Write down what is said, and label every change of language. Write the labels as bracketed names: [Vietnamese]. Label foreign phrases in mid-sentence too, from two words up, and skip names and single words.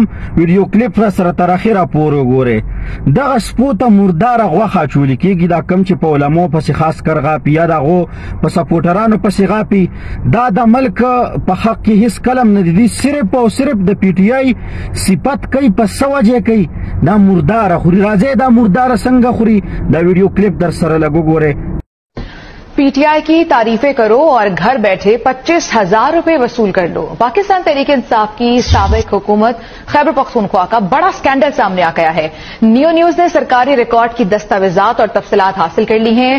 [Pashto] ویډیو کلیپ را سره تر اخره پورې وګورئ. دغه سپو ته مرداره غوښه اچولی کېږي، دا کم چې په علماو پسې خاص کر غاپي یا د هغو په سپوټرانو پسې غاپي. دا د ملک په حق کې هیڅ کلم نه دي، صرف او صرف د پی ټي آی صفت کوي. په څه وجې کوي؟ دا مرداره خوري. راځي دا مرداره څنګه خوري؟ دا ویڈیو کلپ در سره لگو گورے. [Urdu] پی ٹی آئی کی تعریفیں کرو اور گھر بیٹھے 25,000 روپے وصول کر لو. پاکستان تحریک انصاف کی سابق حکومت خیبر پختونخوا کا بڑا سکینڈل سامنے آ گیا ہے. نیو نیوز نے سرکاری ریکارڈ کی دستاویزات اور تفصیلات حاصل کر لی ہیں.